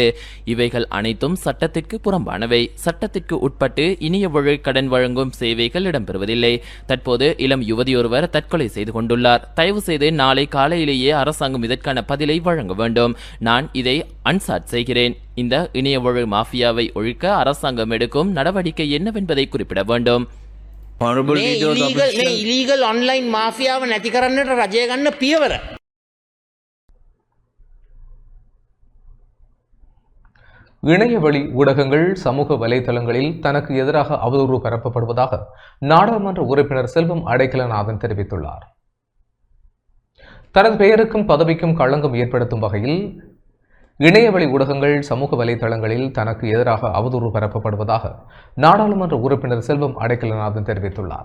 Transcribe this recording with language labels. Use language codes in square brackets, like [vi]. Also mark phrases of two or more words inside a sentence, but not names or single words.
[ta] இவைகள் அனைத்தும் சட்டத்திற்கு புறம்பானவை. சட்டத்திற்கு உட்பட்டு இணைய வழி கடன் வழங்கும் சேவைகள் இடம்பெறுவதில்லை. தற்போது இளம் யுவதியொருவர் தற்கொலை செய்து கொண்டுள்ளார். தயவு செய்து நாளை காலையிலேயே அரசாங்கம் இதற்கான பதிலை வழங்க வேண்டும். நான் இதை அன்சாட் செய்கிறேன். இந்த இணைய வழி மாஃபியாவை ஒழிக்க அரசாங்கம் எடுக்கும் நடவடிக்கை என்னவென்பதை குறிப்பிட வேண்டும். [en] illegal online [si] මාෆියාව නැති කරන්නට රජය ගන්න පියවර. [ta] இணையவழி ஊடகங்கள் சமூக வலைதளங்களில் தனக்கு எதிராக அவதூறு பரப்பப்படுவதாக நாடாளுமன்ற உறுப்பினர் செல்வம் அடைக்கலநாதன் தெரிவித்துள்ளார். தனது பெயருக்கும் பதவிக்கும் களங்கம் ஏற்படுத்தும் வகையில் இணையவழி ஊடகங்கள் சமூக வலைதளங்களில் தனக்கு எதிராக அவதூறு பரப்பப்படுவதாக நாடாளுமன்ற உறுப்பினர் செல்வம் அடைக்கலநாதன் தெரிவித்துள்ளார்.